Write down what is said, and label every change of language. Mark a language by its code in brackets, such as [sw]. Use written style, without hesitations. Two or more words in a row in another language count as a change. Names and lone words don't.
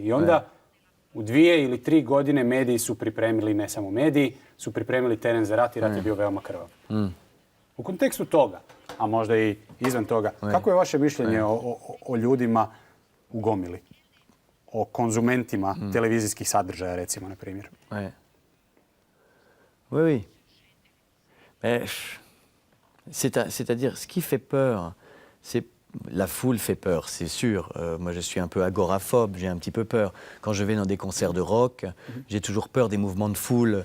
[hr] I onda u 2 ili 3 godine mediji su pripremili, ne samo mediji, su pripremili teren za rat i rat je bio veoma krvav. U kontekstu toga, a možda i izvan toga, kako je vaše mišljenje o ljudima u gomili? O konzumentima televizijskih sadržaja, recimo, na primjer? [fr] Oui. C'est-à-dire, ce qui fait peur, c'est la foule fait peur, c'est sûr. Moi, je suis un peu agoraphobe, j'ai un petit peu peur. Quand je vais dans des concerts de rock, j'ai toujours peur des mouvements de foule.